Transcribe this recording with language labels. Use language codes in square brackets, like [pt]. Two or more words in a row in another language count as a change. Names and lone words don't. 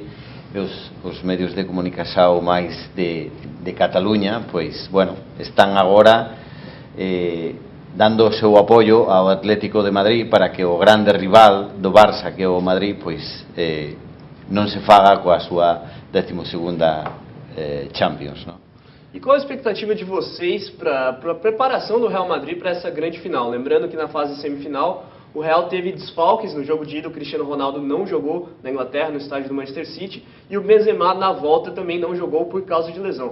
[gl] Os medios de comunicación máis de Cataluña, están agora dando o seu apoio ao Atlético de Madrid para que o grande rival do Barça, que é o Madrid, non se faga coa súa 12ª Champions, non? [pt] E qual a expectativa de vocês para a preparação do Real Madrid para essa grande final? Lembrando que na fase semifinal o Real teve desfalques no jogo de ida, o Cristiano Ronaldo não jogou na Inglaterra, no estádio do Manchester City, e o Benzema na volta também não jogou por causa de lesão.